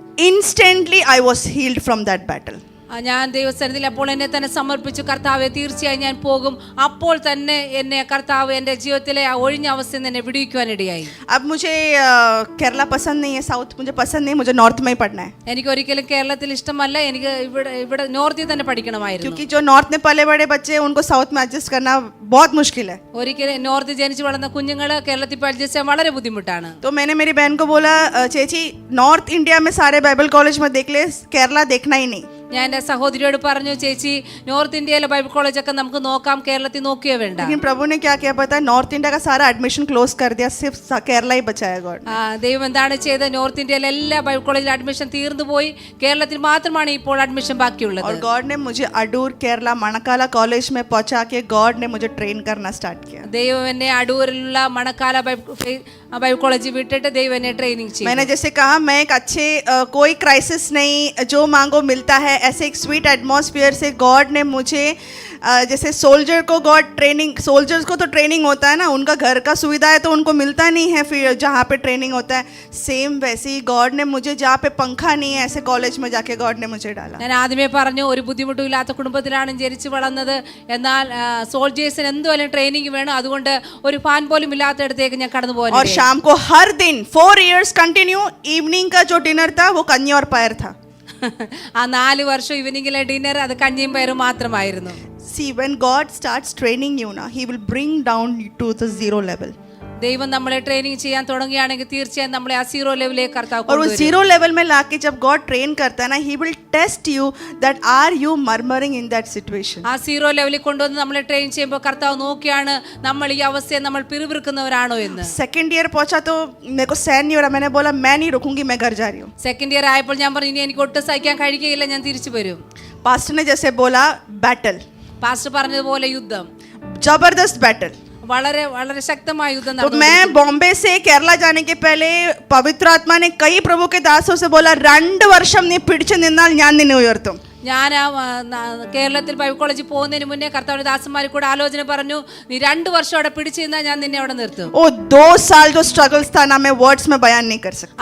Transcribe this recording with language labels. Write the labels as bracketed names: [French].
[English] instantly I was healed from that battle. [Malayalam] ഞാൻ ദൈവസന്നിധിയിൽ അപ്പോൾ എന്നെ തന്നെ സമർപ്പിച്ചു, കർത്താവെ തീർച്ചയായും ഞാൻ പോകും. അപ്പോൾ തന്നെ എന്നെ കർത്താവ് എൻ്റെ ജീവിതത്തിലെ ആ ഒഴിഞ്ഞ അവസ്ഥയിൽ നിന്ന് എന്നെ വിടുവിക്കുവാനിടയായി. [Hindi] अब मुझे केरला पसंद नहीं है, साउथ मुझे पसंद नहीं, मुझे नॉर्थ में ही पढ़ना है. [Malayalam] എനിക്ക് ഒരിക്കലും കേരളത്തിൽ ഇഷ്ടമല്ല, എനിക്ക് ഇവിടെ നോർത്തിൽ തന്നെ പഠിക്കണമായിരുന്നു. [Hindi] क्योंकि जो नॉर्थ में पले बड़े बच्चे हैं उनको साउथ में एडजस्ट करना बहुत मुश्किल है. [Malayalam] ഒരിക്കലും നോർത്തിൽ ജനിച്ചു വളർന്ന കുഞ്ഞുങ്ങൾ കേരളത്തിൽ അഡ്ജസ്റ്റ് ചെയ്യാൻ വളരെ ബുദ്ധിമുട്ടാണ്. [Hindi] तो मैंने मेरी बहन को बोला, चेची नॉर्थ इंडिया में सारे बाइबल कॉलेज में देख ले, केरला देखना ही नहीं. [Malayalam] ഞാൻ എൻ്റെ സഹോദരിയോട് പറഞ്ഞു, ചേച്ചി നോർത്ത് ഇന്ത്യയിലെ ബൈബിൾ കോളേജൊക്കെ നമുക്ക് നോക്കാം, കേരളത്തിൽ നോക്കിയേ വേണ്ട. [Hindi] लेकिन प्रभु ने क्या किया पता है, नॉर्थ इंडिया का सारा एडमिशन क्लोज कर दिया, सिर्फ केरला ही बचाया गॉड. [Malayalam] ദൈവം എന്താണ് ചെയ്തത്, നോർത്ത് ഇന്ത്യയിലെ എല്ലാ ബൈബിൾ കോളേജിലും അഡ്മിഷൻ തീർന്നു പോയി, കേരളത്തിൽ മാത്രമാണ് ഇപ്പോൾ അഡ്മിഷൻ ബാക്കിയുള്ളത്. [Hindi] और गॉड ने मुझे अडूर केरला मणकाला कॉलेज में पहुंचा के गॉड ने मुझे ट्रेन करना स्टार्ट किया. [Malayalam] ദൈവം എന്നെ അടൂരിലുള്ള മണക്കാല ബൈബിൾ കോളേജിൽ വിട്ടിട്ട് ദൈവം എന്നെ ട്രെയിനിങ് ചെയ്തു. [Hindi] मैंने जैसे कहा, मैं एक अच्छे कोई क्राइसिस नहीं, जो मांगो मिलता है, ऐसे एक स्वीट एटमॉस्फेयर से गॉड ने मुझे जैसे सोल्जर को गॉड ट्रेनिंग, सोल्जर्स को तो ट्रेनिंग होता है ना, उनका घर का सुविधा है तो उनको मिलता नहीं है फिर जहाँ पे ट्रेनिंग होता है, सेम वैसे ही गॉड ने मुझे जहाँ पे पंखा नहीं है ऐसे कॉलेज में जाके गॉड ने मुझे डाला. [Malayalam] ഞാൻ ആദ്യമേ പറഞ്ഞു, ഒരു ബുദ്ധിമുട്ടും ഇല്ലാത്ത കുടുംബത്തിലാണ് ജനിച്ചു വളർന്നത്, എന്നാൽ സോൾജേഴ്സിന് എന്തുവല്ല ട്രെയിനിങ് വേണം, അതുകൊണ്ട് ഒരു ഫാൻ പോലും ഇല്ലാത്തടത്തേക്ക് ഞാൻ കടന്നു പോകാൻ. [Hindi] और शाम को हर दिन 4 years कंटिन्यू इवनिंग का जो डिनर था वो कन्या और पैर था. [Malayalam] ആ 4 വർഷം ഈവനിങ്ങിലെ ഡിന്നർ അത് കഞ്ഞിയും പയറും മാത്രമായിരുന്നു. [English] See, when God starts training you now, he will bring down you to the zero level. [Malayalam] ദൈവം നമ്മളെ ട്രെയിനിങ് ചെയ്യാൻ തുടങ്ങുകയാണെങ്കിൽ തീർച്ചയായും നമ്മളെ ആ സീറോ ലെവലിലേക്ക് കർത്താവ് [Hindi] और वो [Malayalam] കൊണ്ടുവരും. [Hindi] जीरो लेवल में लाके जब गॉड ट्रेन करता है ना, [English] he will test you that are you murmuring in that situation. [Malayalam] ആ സീറോ ലെവലിൽ കൊണ്ടുവന്ന് നമ്മളെ ട്രെയിൻ ചെയ്യുമ്പോൾ കർത്താവ് നോക്കിയാണ് നമ്മൾ ഈ അവസ്ഥയെ നമ്മൾ പിറുപിറുക്കുന്നവരാണോ എന്ന്. [Hindi] सेकेंड ईयर पहुंचा तो मेरे को सहन नहीं हो रहा, मैंने बोला मैं नहीं रुकूंगी, मैं घर जा रही हूँ. [Malayalam] സെക്കൻഡ് ഇയർ ആയപ്പോൾ ഞാൻ പറഞ്ഞു, ഇനി എനിക്ക് ഒട്ടും സഹിക്കാൻ കഴിയുകയില്ല, ഞാൻ തിരിച്ചു വരും. [Hindi] पास्टर ने जैसे बोला बैटल, [Malayalam] പാസ്റ്റർ പറഞ്ഞതുപോലെ യുദ്ധം, [Hindi] जबरदस्त बैटल. [Malayalam] വളരെ വളരെ ശക്തമായ യുദ്ധം [Hindi] तो [Malayalam] നടന്നു. [Hindi] मैं बॉम्बे से केरला जाने के पहले पवित्र आत्मा ने कई प्रभु के दासों से बोला, [Malayalam] 2 വർഷം നീ പിടിച്ചു നിന്നാൽ ഞാൻ നിന്നെ ഉയർത്തും. ഞാൻ കേരളത്തിൽ ബൈബിൾ കോളേജിൽ പോകുന്നതിന് മുന്നേ കർത്താവിന്റെ ദാസന്മാരെ കൂടെ ആലോചന പറഞ്ഞു, നീ 2 വർഷം അവിടെ പിടിച്ചു നിന്നാൽ ഞാൻ നിന്നെ അവിടെ നിർത്തും. [Hindi] ओ 2 साल जो स्ट्रगल्स था ना, मैं वर्ड्स में बयान नहीं कर सकती.